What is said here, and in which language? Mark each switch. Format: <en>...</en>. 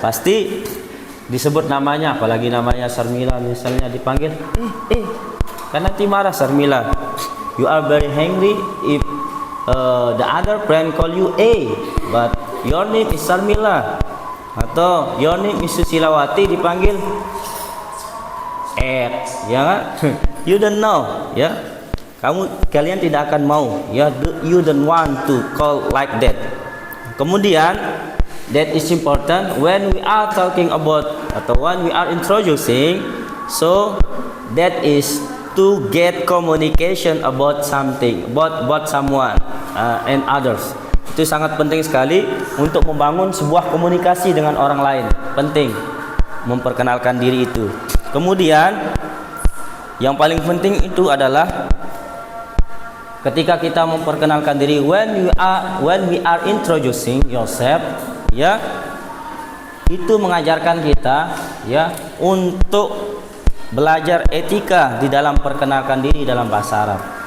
<id>Pasti disebut namanya, apalagi namanya Sarmila misalnya dipanggil, kan nanti marah Sarmila.</id> <en>You are very angry if the other friend call you A, but your name is Sarmila, atau your name is Susilawati</en> <id>dipanggil Ed, ya kan?</id> <en>You don't know, ya.</en> <id>Kalian tidak akan mau, ya.</id> <en>You don't want to call like that. Kemudian that is important when we are talking about atau when we are introducing. So that is to get communication about something, about someone and others.</en> <id>Itu sangat penting sekali untuk membangun sebuah komunikasi dengan orang lain. Penting memperkenalkan diri itu. Kemudian yang paling penting itu adalah ketika kita memperkenalkan diri,</id> <en>when we are introducing yourself,</en> <id>ya, itu mengajarkan kita, ya, untuk belajar etika di dalam perkenalkan diri dalam bahasa Arab.</id>